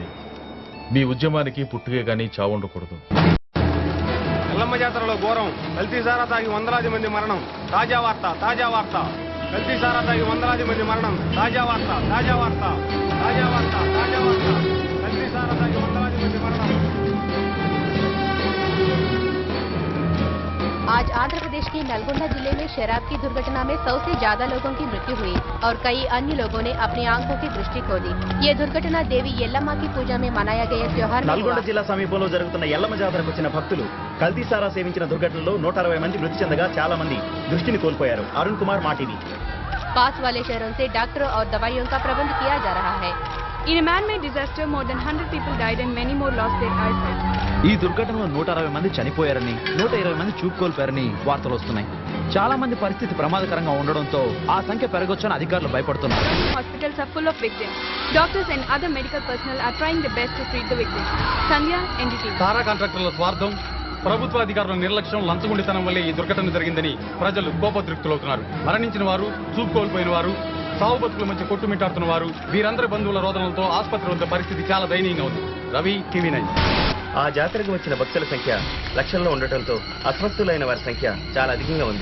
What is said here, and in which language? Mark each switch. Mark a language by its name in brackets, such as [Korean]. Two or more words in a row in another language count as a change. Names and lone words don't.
[Telugu] మీ ఉద్యమానికి పుట్టుకే కానీ చావు ఉండకూడదు. ఎల్లమ్మ జాతరలో ఘోరం, కల్తీ సారా తాగి వందలాది మంది మరణం. తాజా వార్త, తాజా వార్త. కల్తీ సారా తాగి వందలాది మంది మరణం. తాజా వార్త, తాజా వార్త. తాజా వార్త, తాజా వార్త. కల్తీ సారా తాగి వందలాది మంది మరణం. [Hindi] आज आंध्र प्रदेश के नलगोंडा जिले में शराब की दुर्घटना में 100 से ज्यादा लोगों की मृत्यु हुई और कई अन्य लोगों ने अपनी आंखों की दृष्टि खो दी। ये दुर्घटना देवी यल्लम्मा की पूजा में मनाया गया त्योहार में [Telugu] నల్గొండ జిల్లా సమీపంలో జరుగుతున్న ఎల్లమ్మ జాతరకు వచ్చిన భక్తులు కల్తీ సారా సేవించిన దుర్ఘటనలో 160 మంది మృతి చెందగా చాలా మంది దృష్టిని కోల్పోయారు. అరుణ్ కుమార్ మాటివి. [Hindi] पास वाले शहरों से डॉक्टरों और दवाइयों का प्रबंध किया जा रहा है। [English] In a man-made disaster, more than 100 people died and many more lost their eyesight. [Telugu] ఈ దుర్ఘటనలో 160 మంది చనిపోయారని 120 మంది చూపు కోల్పోయారని వార్తలు వస్తున్నాయి. చాలా మంది పరిస్థితి ప్రమాదకరంగా ఉండడంతో ఆ సంఖ్య పెరగొచ్చని అధికారులు భయపడుతున్నారు. [English] Hospitals are full of victims. Doctors and other medical personnel are trying their best to treat the victims. Sandhya, NDTV. [Telugu] సారా కాంట్రాక్టర్ల స్వార్థం, ప్రభుత్వ అధికారుల నిర్లక్ష్యం, లంచగొండితనం వల్లే ఈ దుర్ఘటన జరిగిందని ప్రజలు కోపతృప్తులవుతున్నారు. మరణించిన వారు, చూపు కోల్పోయిన వారు, సావు బతుకుల మధ్య కొట్టుమిట్టాడుతున్న వారు, వీరందరి బంధువుల రోదనలతో ఆసుపత్రి వద్ద పరిస్థితి చాలా దయనీయంగా ఉంది. రవి, TV9. ఆ జాతరకు వచ్చిన భక్తుల సంఖ్య లక్షల్లో ఉండటంతో అస్వస్థులైన వారి సంఖ్య చాలా అధికంగా ఉంది.